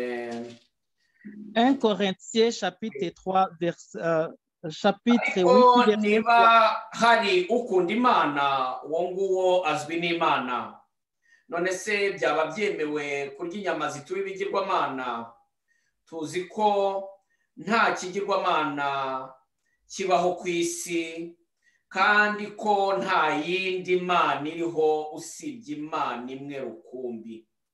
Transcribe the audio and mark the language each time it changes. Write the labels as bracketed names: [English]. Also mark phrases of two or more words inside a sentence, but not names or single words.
[French] 1 Corinthiens chapitre 3 chapitre 8 verset. [Kinyarwanda] Niba hari ukunda Imana uwo nguwo azwi n'Imana. None se byaba byemewe kurya inyama zituwe ibigirwamana? Tuzi ko nta kigirwamana kibaho ku isi kandi ko nta yindi Mana iriho usibye Imana imwe rukumbi.